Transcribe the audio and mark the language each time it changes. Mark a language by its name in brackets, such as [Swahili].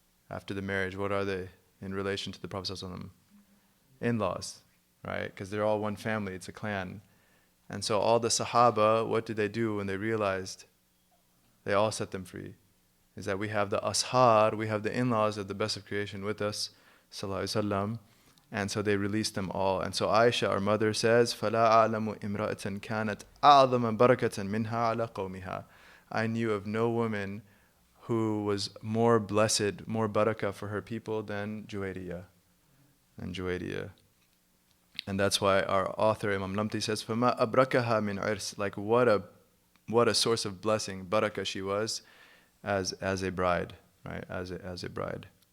[English] After the marriage, what are they in relation to the Prophet ﷺ? In-laws, right? Because they're all one family, it's a clan. And so all the Sahaba, what did they do when they realized? They all set them free. Is that we have the ashar, we have the in-laws of the best of creation with us, sallallahu alaihi wasallam, and so they released them all. And so Aisha, our mother, says, [Arabic] فَلَا أَعْلَمُ إِمْرَأَةً كَانَتْ أَعْظَمَ بَرَكَةً مِنْهَا عَلَى قَوْمِهَا. [English] I knew of no woman who was more blessed, more barakah for her people than Juwaidiyyah. And that's why our author Imam Lamti says, [Arabic] فَمَا أَبْرَكَهَا مِنْ عِرْسٍ. [English] Like what a source of blessing, barakah she was as a bride, right? As a bride.